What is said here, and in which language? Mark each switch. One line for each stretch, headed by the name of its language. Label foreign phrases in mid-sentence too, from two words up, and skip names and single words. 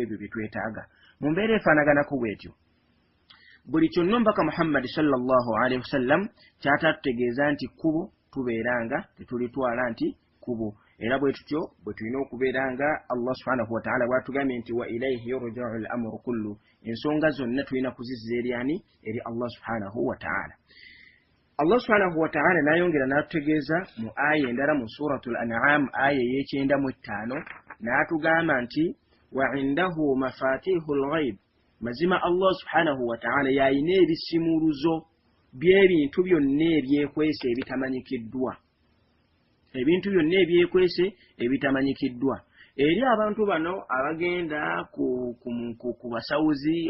Ganda: ebyo bye twetaaga mu mbeera efaanaganako bwetyo buli kyonna omubaka Muhammad
Arabic: صلى الله عليه وسلم
Ganda: kyatatutegeeza nti kkubo tubeeranga tetulitwala nti kkubo era bwe tutyo bwe tulina okubeeranga
Arabic: الله سبحانه وتعالى
Ganda: bw'atugambye nti
Arabic: وإليه يرجع الأمر كله
Ganda: ensonga zonna tulina kuzizza eri
Arabic: الله سبحانه وتعالى الله سبحانه وتعالى
Ganda: n'ayongera n'atutegeeza mu aya endala mu
Arabic: سورة الأنعام
Ganda: aya y'e95 n'atugamba nti
Arabic: وعنده مفاتح الغيب
Ganda: mazima
Arabic: الله سبحانه وتعالى
Ganda: yayina ebisimuluzo by'ebintu byonna ebyekwese ebitamanyikiddwa ebintu byonna ebyekwese ebitamanyikiddwa eri abantu bano abagenda ku basawuzi